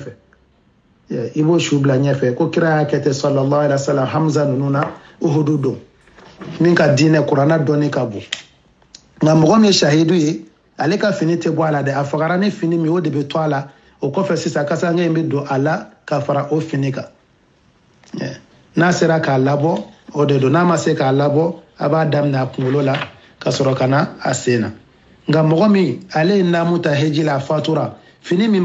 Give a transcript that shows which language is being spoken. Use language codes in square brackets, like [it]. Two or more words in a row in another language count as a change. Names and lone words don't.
[bm] ɲɛfɛ ko kira y'a kɛ ten [ar] صلى الله عليه وسلم [bm] Hamza ninnu na Uhudu don min ka diinɛ kuranna dɔnni ka bon nka mɔgɔ min ye shahidu ye ale ka fini tɛ bɔ a la dɛ a fagara ni fini min o de bɛ to a la o kɔfɛ sisan kasange in bɛ don a la ka fara o fini kan n'a sera k'a labɔ o de don n'a ma se k'a labɔ a b'a daminɛ a kunkolo la ka sɔrɔ ka na a sen na nka mɔgɔ min ale ye naamu ta heji la a fatura fini min